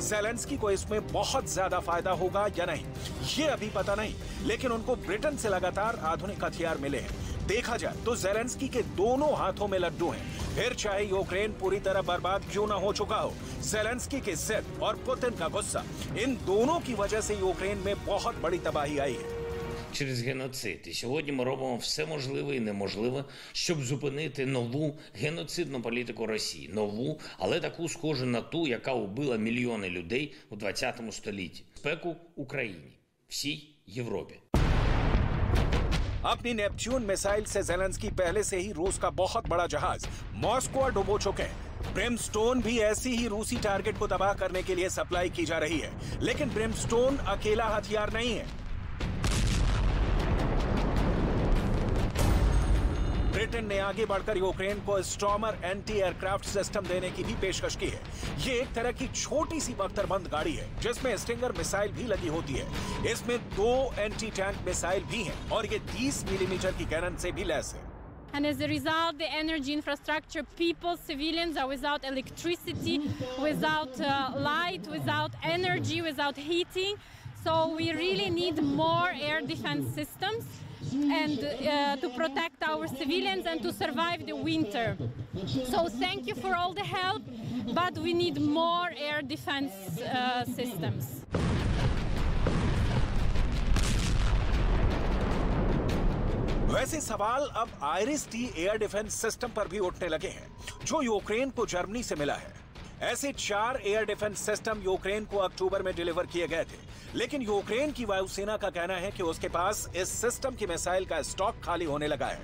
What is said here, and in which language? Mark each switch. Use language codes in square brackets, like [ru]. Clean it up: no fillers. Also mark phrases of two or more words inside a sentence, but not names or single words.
[hi] ज़ेलेंस्की को इसमें बहुत ज्यादा फायदा होगा या नहीं, ये अभी पता नहीं, लेकिन उनको ब्रिटेन से लगातार आधुनिक हथियार मिले हैं। देखा जाए तो ज़ेलेंस्की के दोनों हाथों में लड्डू हैं। फिर चाहे यूक्रेन पूरी तरह बर्बाद क्यों ना हो चुका हो, ज़ेलेंस्की की जिद और पुतिन का गुस्सा, इन दोनों की वजह से यूक्रेन में बहुत बड़ी तबाही आई है। [uk] Через геноцид. І сьогодні ми робимо все можливе і неможливе, щоб зупинити нову геноцидну політику Росії. Нову, але таку схожу на ту, яка убила мільйони людей у 20 столітті. Безпеку Україні, всій Європі. [hi] अपनी नेपच्यून मिसाइल से ज़ेलेंस्की पहले से ही रूस का बहुत बड़ा जहाज मॉस्को डुबो चुके हैं। ब्रिमस्टोन भी ऐसी ही रूसी टारगेट को तबाह करने के लिए सप्लाई की जा रही है, लेकिन ब्रिमस्टोन अकेला हथियार नहीं है। ब्रिटेन ने आगे बढ़कर यूक्रेन को स्टॉर्मर [en] anti aircraft system [hi] देने की भी पेशकश की है। ये एक तरह की छोटी सी बख्तरबंद गाड़ी है जिसमें स्टिंगर मिसाइल भी लगी होती है। इसमें 2 [en] anti tank missile [hi] भी हैं और ये 30 मिलीमीटर की कैनन से भी लैस है। [en] And as a result, the energy infrastructure, people, civilians are without electricity, without light, without energy, without heating. So we really need more air defense systems and to protect our civilians and to survive the winter. So thank you for all the help, but we need more air defense systems. [hi] वैसे सवाल अब आइरिस-T [en] air defense system [hi] पर भी उठने लगे हैं, जो यूक्रेन को जर्मनी से मिला है। ऐसे 4 [en] air defense system [hi] यूक्रेन को अक्टूबर में डिलीवर किए गए थे, लेकिन यूक्रेन की वायुसेना का कहना है कि उसके पास इस सिस्टम की मिसाइल का स्टॉक खाली होने लगा है।